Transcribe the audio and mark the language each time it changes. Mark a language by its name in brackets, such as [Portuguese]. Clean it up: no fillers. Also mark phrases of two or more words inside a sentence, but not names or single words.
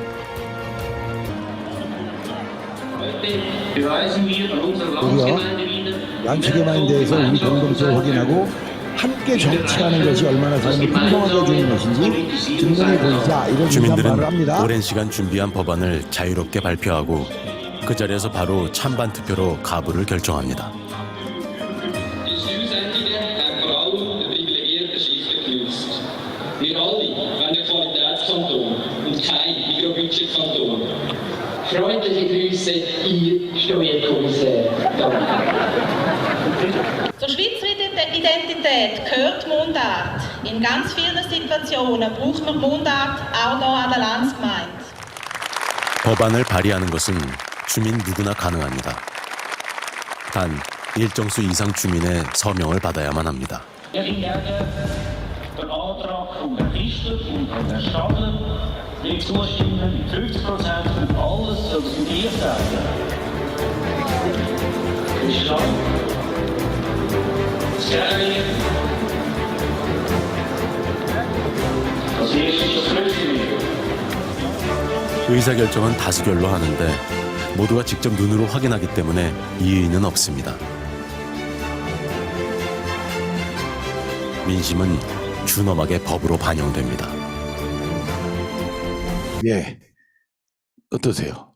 [Korean] 우리가 란츠게마인데에서 우리 공동체를 확인하고 함께 정치하는 것이 얼마나 사람을 풍성하게 해주는 것인지 증명해 보이자 이런 말을 주민들은 합니다. 오랜 시간 준비한 법안을 자유롭게 발표하고 그 자리에서 바로 찬반 투표로 가부를 결정합니다. [German] Wir alle wollen ein Qualitätskanton und kein Mikrobudgetkanton. Freundliche Grüße, Ihr Steuerkommissar. Zur Schweizer Identität gehört Mundart. In ganz vielen Situationen braucht man Mundart auch hier an der Landsgemeinde. [Korean] 법안을 발의하는 것은 주민 누구나 가능합니다. 단 일정수 이상 주민의 서명을 받아야만 합니다. [German] Ja, ich werde den Antrag von Herrn Pfister und Herrn Stadler nicht zustimmen mit 50% und alles soll studiert werden. Christian, Skerling, als erstes das Flüchtlinge. [Korean] 의사결정은 다수결로 하는데 모두가 직접 눈으로 확인하기 때문에 이의는 없습니다. 민심은 준엄하게 법으로 반영됩니다. 예, 어떠세요?